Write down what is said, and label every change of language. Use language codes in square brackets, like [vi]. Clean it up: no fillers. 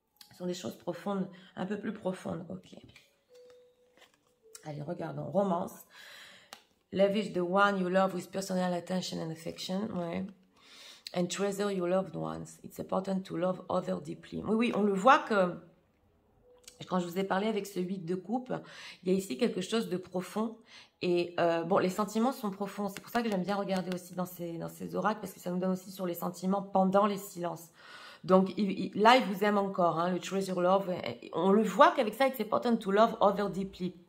[fr] Ce sont des choses profondes, un peu plus profondes. Ok. Allez, regardons. Romance. [en] Lavish the one you love with personal attention and affection. [fr] Ouais. [en] And treasure your loved ones. It's important to love others deeply. [fr] Oui, oui, on le voit que quand je vous ai parlé avec ce 8 de coupe, il y a ici quelque chose de profond. Et bon, les sentiments sont profonds. C'est pour ça que j'aime bien regarder aussi dans ces oracles, parce que ça nous donne aussi sur les sentiments pendant les silences. Donc là, il vous aime encore, hein, le [en] treasure love. [fr] On le voit qu'avec ça, [en] it's important to love others deeply.